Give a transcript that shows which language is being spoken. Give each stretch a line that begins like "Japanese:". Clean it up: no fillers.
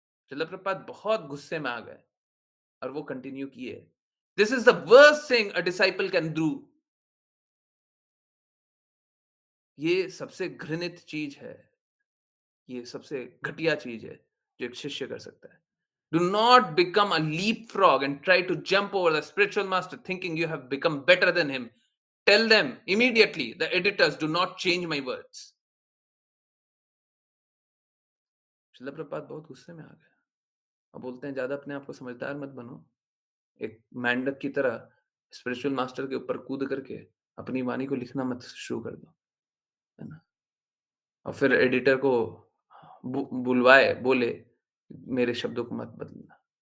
Hindi: श्रील प्रभुपाद बहुत गुस्से में आ गए और वो कंटिन्यू किए।
English: This is the worst thing a disciple can do.
Hindi: ये सबसे घृणित चीज है, ये सबसे घटिया चीज है जो एक शिष्य कर सकता है।
English: Do not become a leapfrog and try to jump over the spiritual master thinking you have become better than him. Tell them immediately, the editors, do not change my words.
Hindi: Srila Prabhupada बहुत गुस्से में आ गए। अब बोलते हैं ज्यादा अपने आप को समझदार मत बनो। एक मेंढक की तरह स्पिरिचुअल मास्टर के ऊपर कूद करके अपनी वाणी को लिखना मत शुरू कर दो, है ना? और फिर एडिटर को बुलवाए, बोले मेरे शब्दों को मत बदलना।